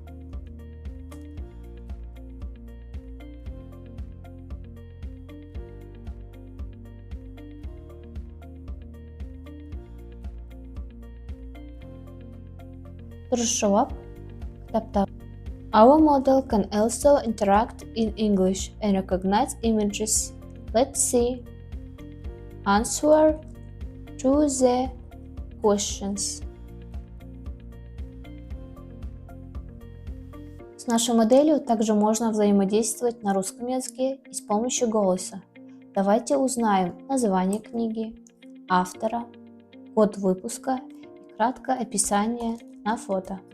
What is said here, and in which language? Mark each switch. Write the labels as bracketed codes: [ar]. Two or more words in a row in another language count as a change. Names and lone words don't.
[kk] Дұрыс жауап. Кітапта. [en] Our model can also interact in English and recognize images. Let's see. Answer to the questions. [ru] С нашей моделью также можно взаимодействовать на русском языке и с помощью голоса. Давайте узнаем название книги, автора, год выпуска и краткое описание на фото.